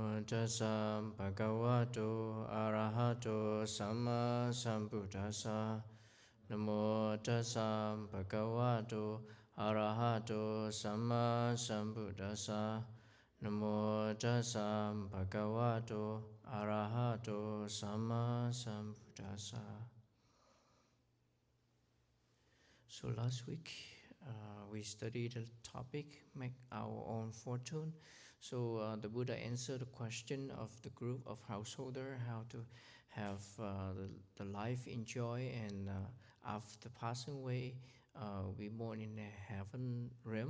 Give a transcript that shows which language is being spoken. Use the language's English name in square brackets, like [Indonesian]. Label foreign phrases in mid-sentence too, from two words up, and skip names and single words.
[Pali] tassa bhagavato arahato samma sambuddhassa. Namo tassa bhagavato arahato samma sambuddhassa. Namo tassa bhagavato arahato samma sambuddhassa. [English] So last week we studied the topic, make our own fortune. So the Buddha answered the question of the group of householder, how to have the life enjoy, and after passing away, we born in a heaven realm.